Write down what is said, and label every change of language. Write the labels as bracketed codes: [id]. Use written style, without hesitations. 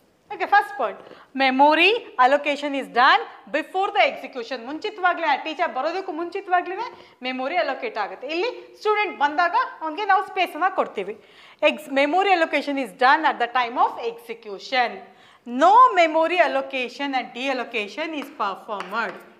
[en] Okay, first point, memory allocation is done before the execution. [kn] ಮುಂಚಿತವಾಗ್ಲೇ teacher ಬರೋದಕ್ಕೂ ಮುಂಚಿತವಾಗ್ಲೇ memory allocate ಆಗುತ್ತೆ. ಇಲ್ಲಿ student ಬಂದಾಗ ಅವನಿಗೆ ನಾವು ಸ್ಪೇಸನ್ನು ಕೊಡ್ತೀವಿ. [en] Memory allocation is done at the time of execution. No memory allocation and deallocation is performed.